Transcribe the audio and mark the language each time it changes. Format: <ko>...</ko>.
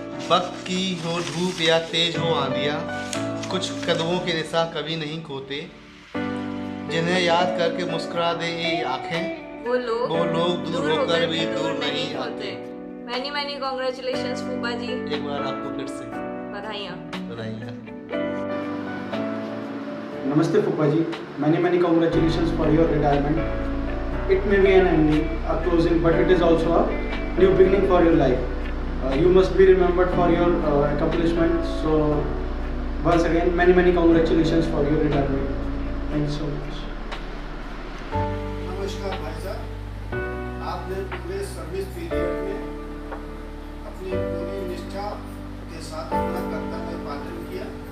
<hi>वक्त की हो धूप या तेज हो आंधियां, कुछ कदमों की दिशा कभी नहीं खोते, जिन्हें याद करके मुस्कुरा दे ये आंखें, वो लोग दूर होकर भी दूर नहीं होते।</hi> <en>Many congratulations फूफा जी।</en> <hi>एक बार आपको फिर से बधाइयाँ।</hi> <en>Namaste Fupa ji, many congratulations for your retirement. It may be an ending, a closing, but it is also a new beginning for your life. You must be remembered for your accomplishments. So once again, many congratulations for your retirement. Thank you so much.</en> <hi>नमस्कार भाई साहब, आपने पूरे service period में अपनी पूरी निष्ठा के साथ अपना कर्तव्य पालन किया।</hi>